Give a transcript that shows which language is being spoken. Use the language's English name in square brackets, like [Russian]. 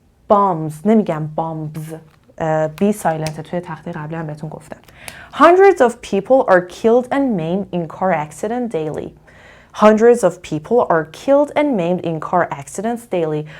[Persian] bombs نمیگم bombs. [English] be silent [Persian] توی تخته قبلی هم بهتون گفتم. [English] Hundreds of people are killed and maimed in car accidents daily. Hundreds of people are killed and maimed in car accidents daily.